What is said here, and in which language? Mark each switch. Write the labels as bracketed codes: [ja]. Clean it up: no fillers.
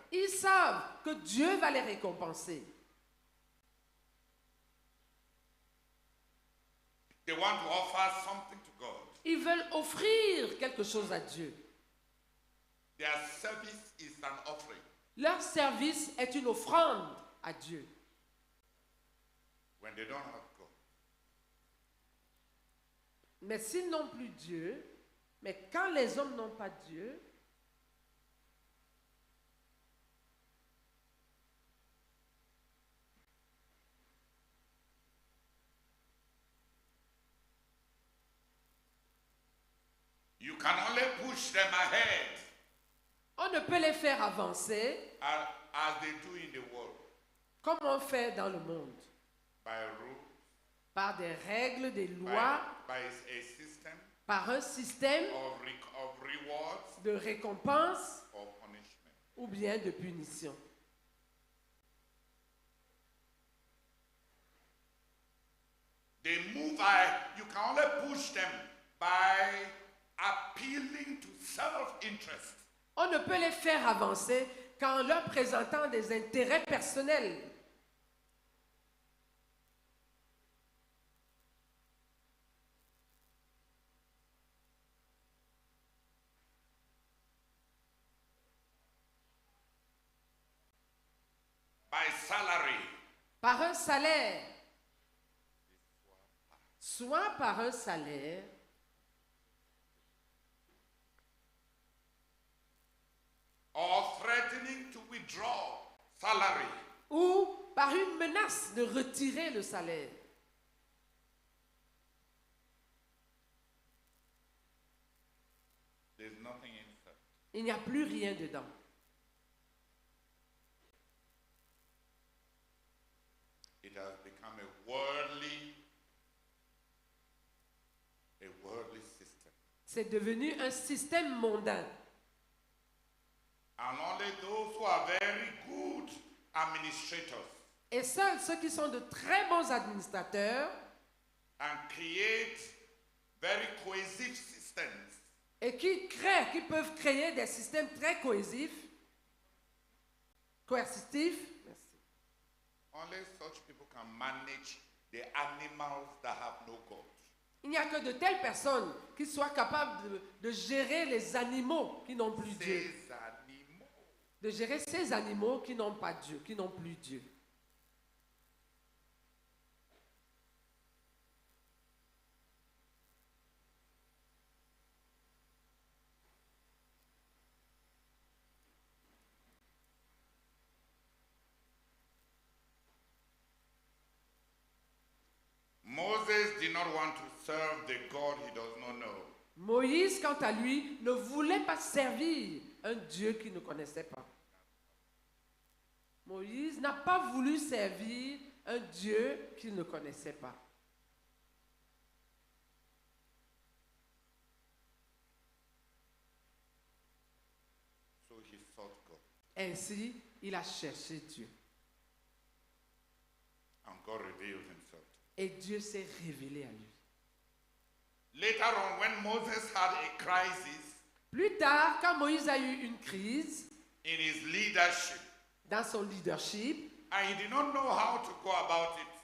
[fr] Ils savent que Dieu va les récompenser. [en] They want to offer something to God. [fr] Ils veulent offrir quelque chose à Dieu. [en] Their service is an offering. [fr] Leur service est une offrande à Dieu. [en] When they don't have God, [fr] Mais s'ils n'ont plus Dieu, mais quand les hommes n'ont pas Dieu, [en] you can only push them ahead [fr] on ne peut les faire avancer [en] as they do in the world [fr] comme on fait dans le monde, [en] by rules, [fr] par des règles, des lois, [en] by a system [fr] par un système [en] of rewards [fr] de récompense [en] or punishment. [fr] ou bien de punition. [en] They move ahead. You can only push them by appealing to self-interest. [fr] On ne peut les faire avancer qu'en leur présentant des intérêts personnels. [en] By salary, [fr] Par un salaire. Soit par un salaire, [en] or threatening to withdraw salary. [fr] ou par une menace de retirer le salaire. [en] There's nothing inside. [fr] Il n'y a plus rien dedans. [en] It has become a worldly system. [fr] C'est devenu un système mondain. [en] And only those who are very good administrators [fr] Et seuls ceux qui sont de très bons administrateurs [en] and create very cohesive systems [fr] et qui peuvent créer des systèmes très coercitifs, merci. [en] only such people can manage the animals that have no God. [fr] Il n'y a que de telles personnes qui soient capables de gérer les animaux qui n'ont plus Dieu. Ces animaux. De gérer ces animaux qui n'ont pas Dieu, qui n'ont plus Dieu. [en] Moses did not want to serve the God he does not know. [fr] Moïse, quant à lui, ne voulait pas servir un Dieu qu'il ne connaissait pas. Moïse n'a pas voulu servir un Dieu qu'il ne connaissait pas. [en] So he sought God. [fr] Ainsi, il a cherché Dieu. [en] And God revealed himself. [fr] Et Dieu s'est révélé à lui. [en] Later on, when Moses had a crisis [fr] Plus tard, quand Moïse a eu une crise [en] in his leadership, [fr] dans son leadership [en] and he did not know how to go about it,